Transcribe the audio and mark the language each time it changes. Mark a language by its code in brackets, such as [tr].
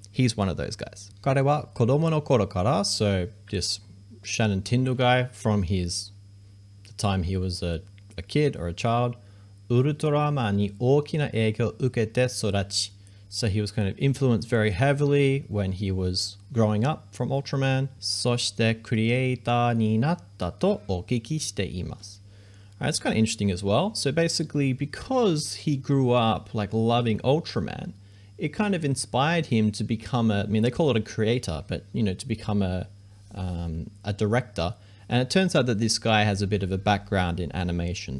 [en] He's one of those guys. [ja] 彼は子供の頃から [en] so this Shonen Tindall guy from the time he was a kid or a child, [ja] ウルトラマンに大きな影響を受けて育ち. [en] So he was kind of influenced very heavily when he was growing up from Ultraman. [ja] そしてクリエイターになったとお聞きしています. [en] Alright, it's kind of interesting as well. So basically, because he grew up like loving Ultraman, it kind of inspired him to become they call it a creator, but to become a director. And it turns out that this guy has a bit of a background in animation.